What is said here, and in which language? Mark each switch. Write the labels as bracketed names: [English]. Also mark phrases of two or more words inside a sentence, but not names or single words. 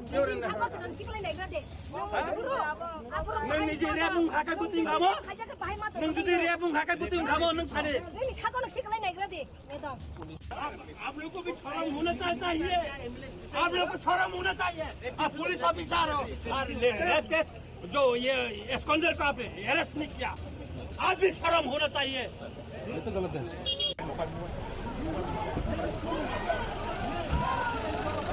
[Bodo] नों निजे रेबुं हाका गुतिं खामो नों जुदि रेबुं हाका गुतिं खामो नों सारे [Hindi] आप लोग को भी शर्म होना चाहिए। आप लोग को शर्म होना चाहिए। आप पुलिस ऑफिसर हो और रेप केस जो ये एस्कॉन्डर को आपने अरेस्ट नहीं किया, आप भी शर्म होना चाहिए। ये तो गलत है।